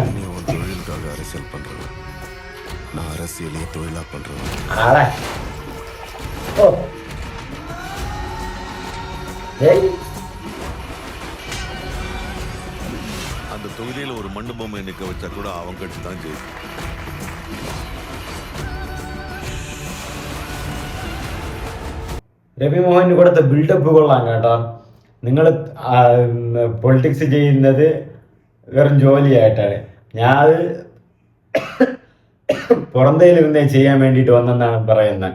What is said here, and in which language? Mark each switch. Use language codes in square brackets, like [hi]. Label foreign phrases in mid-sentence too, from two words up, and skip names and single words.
[ta] நீ உன் தொழிலுக்காக அரசியல் பண்றது, நான் அரசியலையே தொழிலா பண்றேன். அந்த தொகுதியில ஒரு மண்ணு பொம்மை நிக்க வச்சா கூட அவங்க கட்சி தான் ஜெயிக்கும். [ml] രവിമോഹന് കൊടുത്ത ബിൽഡപ്പ് കൊള്ളാം കേട്ടോ. നിങ്ങൾ പൊളിറ്റിക്സ് ചെയ്യുന്നത് വെറും ജോലിയായിട്ടാണ്. ഞാൻ പുറന്തയിലിരുന്നേ ചെയ്യാൻ വേണ്ടിയിട്ട് വന്നെന്നാണ് പറയുന്നത്.